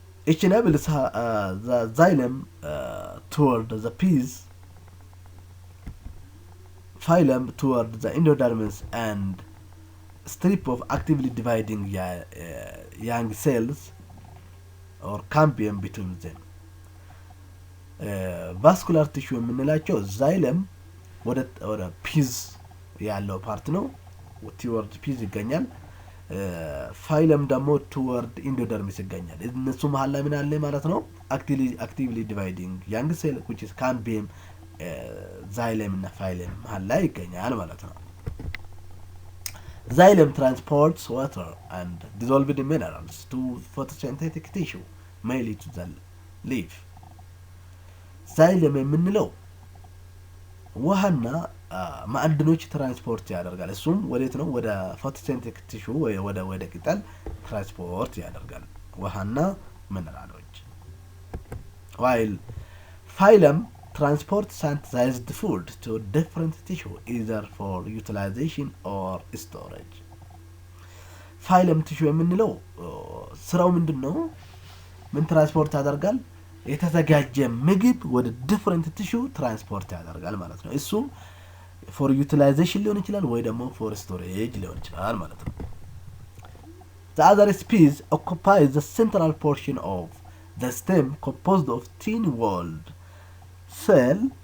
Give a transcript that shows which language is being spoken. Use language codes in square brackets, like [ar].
[en] each enables the xylem toward the piece, phylum toward the endodermis and strip of actively dividing young cells or cambium between them. [am] vascular tissue የምንላቸው ዛይለም ወደ ፒዝ ያለው ፓርት ነው። ቲወርድ ፒዝ ይገኛል። ፋይለም ደግሞ ቱወርድ ኢንዶደርሚስ ይገኛል። እነሱ መሀል ላይ ምን አለ ማለት ነው? [en] አክቲቭሊ ዲቫይዲንግ ያንግ ሴል which is cambium [am] ዛይለም እና ፋይለም መሀል ላይ ይገኛል ማለት ነው። [en] Xylem transports water and dissolved minerals to photosynthetic tissue, mainly to the leaf. [am] Xylem የምንለው ውሃና ማዕድኖች ትራንስፖርት ያደርጋል። እሱም ወዴት ነው? ወደ ፎቶሲንቴቲክ ቲሹ ወደ ቅጠል ትራንስፖርት ያደርጋል ውሃና ሚነራሎች። [en] while phylum transport synthesized food to different tissue either for utilization or storage. [am] phylum tissue የምንለው ስራው ምንድነው? ምን ትራንስፖርት ያደርጋል? የተዘጋጀ ምግብ ወደ [en] different tissue [am] ትራንስፖርት ያደርጋል ማለት ነው። እሱም [en] for utilization [am] ሊሆን ይችላል ወይ ደግሞ [en] for storage [am] ሊሆን ይችላል ማለት ነው። [en] The other species occupies the central portion of the stem composed of thin walled cell